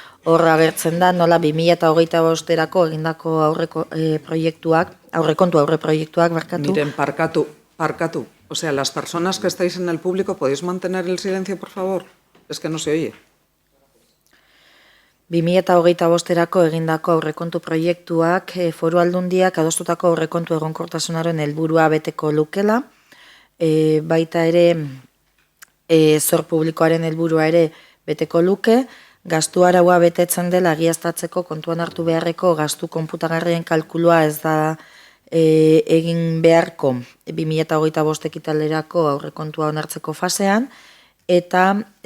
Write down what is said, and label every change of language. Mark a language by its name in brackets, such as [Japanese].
[Basque] Hor agertzen da, nola 2025erako egindako aurrekontu proiektuak, barkatu. Miren, parkatu. [Spanish] O sea, las personas que estáis en el público, ¿podéis mantener el silencio, por favor? Es que no se oye. [Basque] 2025erako egindako aurrekontu proiektuak Foru Aldundiak adostutako aurrekontu egonkortasunaren helburua beteko lukela, baita ere zor publikoaren helburua ere beteko luke, gastu araua betetzen dela egiaztatzeko kontuan hartu beharreko gastu konputagarrien kalkulua ez da egin beharko 2025 ekitalerako aurrekontua onartzeko fasean, eta